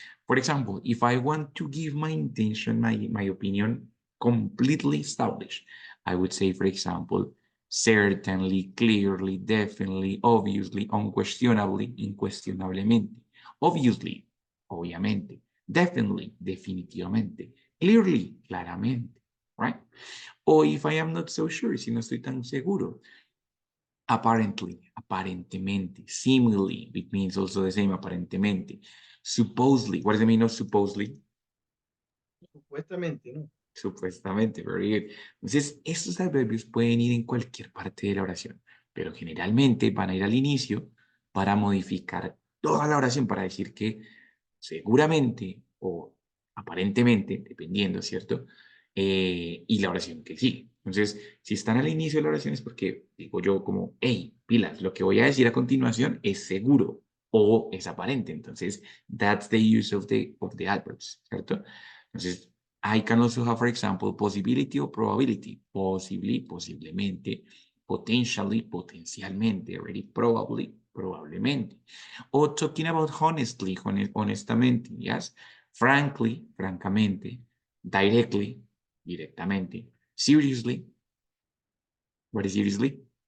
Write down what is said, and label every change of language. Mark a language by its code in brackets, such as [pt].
[en] For example, if I want to give my intention, my opinion completely established, I would say, for example, certainly, clearly, definitely, obviously, unquestionably, incuestionablemente, obviously, obviamente, definitely, definitivamente, clearly, claramente, right? Or if I am not so sure, [es] si no estoy tan seguro, [en] apparently, aparentemente, seemingly, it means also the same, aparentemente, supposedly, what does it mean of supposedly? [es] Supuestamente, ¿no? [en] Supuestamente, very good. [es] Entonces, estos adverbios pueden ir en cualquier parte de la oración, pero generalmente van a ir al inicio para modificar toda la oración, para decir que seguramente o aparentemente, dependiendo, ¿cierto? Y la oración que sigue. Entonces, si están al inicio de la oración es porque digo yo como, hey, pilas, lo que voy a decir a continuación es seguro o es aparente. Entonces, [en] that's the use of the adverbs, [es] ¿cierto? Entonces, [en] I can also have, for example, possibility or probability. Possibly, posiblemente. Potentially, potencialmente. Already, probably, probablemente. Or talking about honestly, honestamente. Yes. Frankly, francamente. Directly, directamente. Seriously. What is seriously?